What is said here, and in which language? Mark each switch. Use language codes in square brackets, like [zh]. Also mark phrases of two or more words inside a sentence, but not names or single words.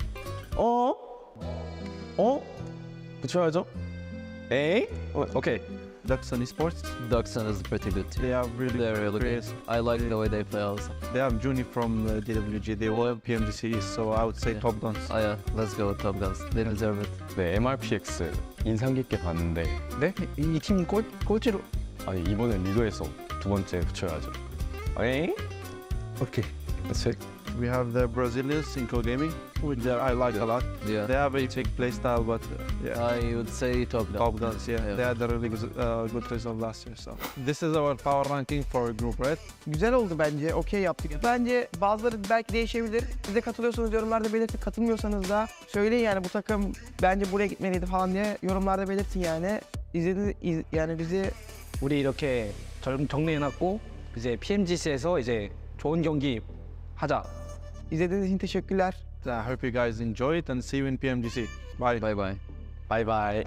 [ko] 붙여야죠. 에이? 오케이. [en] Duxon Esports. Duxon is a pretty good team. They have really good. I like the way they play also. They have Juni from DWG. They all have PMGC, so I would say top guns. Oh yeah, let's go with top guns. They deserve it. [ko] 네, MRPX 인상 깊게 봤는데 네? 이 팀 꼴찌로 아니 이번엔 리그에서 두 번째 붙여야죠. 에이? [en] Okay. That's it. We have the Brazilians in co-gaming, which I like a lot. Yeah. They have a big play style, but I would say top guns. Top guns, yeah. They had a really good result last year. So this is our power ranking for Group Red. [tr] Güzel oldu bence. Okey yaptık. Bence bazıları belki değişebilir. Siz de katılıyorsanız yorumlarda belirtin. Katılmıyorsanız da söyleyin yani bu takım bence buraya gitmeliydi falan diye yorumlarda belirtin yani. Yani bizi [ko] 우리 이렇게 정리해놨고 이제 PMGC에서 이제 좋은 경기 하자. [tr] İzlediğiniz için teşekkürler. [en] I hope you guys enjoy it and see you in PMGC. Bye. Bye bye. Bye bye.